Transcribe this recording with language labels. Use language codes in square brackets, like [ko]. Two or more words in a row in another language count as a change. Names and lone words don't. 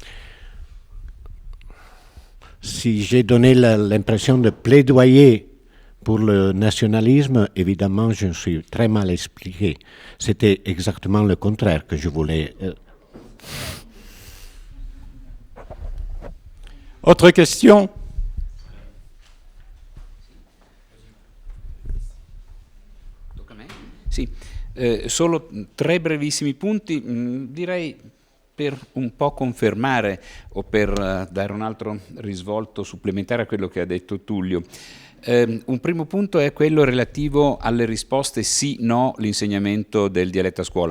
[fr] Si j'ai donné l'impression de plaidoyer pour le nationalisme, évidemment, je me suis très mal expliqué. C'était exactement le contraire que je voulais. Autre question? [it] Tocca a me? Sì, solo 3 brevissimi punti. Direi per un po' confermare o per dare un altro risvolto supplementare a quello che ha detto Tullio. Un primo punto è quello relativo alle risposte sì-no, l'insegnamento del dialetto a scuola.